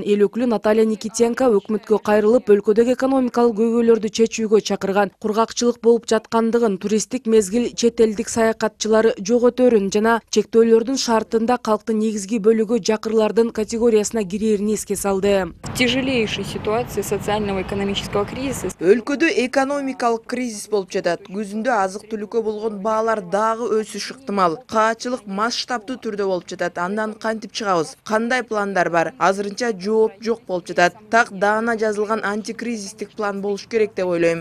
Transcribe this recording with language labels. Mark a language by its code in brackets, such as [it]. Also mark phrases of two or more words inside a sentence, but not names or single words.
[ky] Эл өкүлү Наталья Никитенко өкмөткө кайрылып, өлкөдөгү экономикалык көйгөйлөрдү чечүүгө чакырган. Кургакчылык болуп жаткандыгын, туристтик мезгил чет элдик саякатчылары жоготөрүн жана чектөөлөрдүн шартында калктын негизги бөлүгү жакырлардын категориясына кирээрин эске салды. [ru] Тяжелейшей ситуации социального экономического кризиса. [ky] Өлкөдө экономикалык кризис болуп жатат. Күзүндө азык-түлүккө болгон баалар дагы өсүш ыктымал. Каатчылык масштабтуу түрдө болуп жатат. Андан кантип чыгабыз? Кандай пландар бар? Азырынча жооп жок болуп жатат. Так даана жазылган антикризистик план болуш керек деп ойлойм.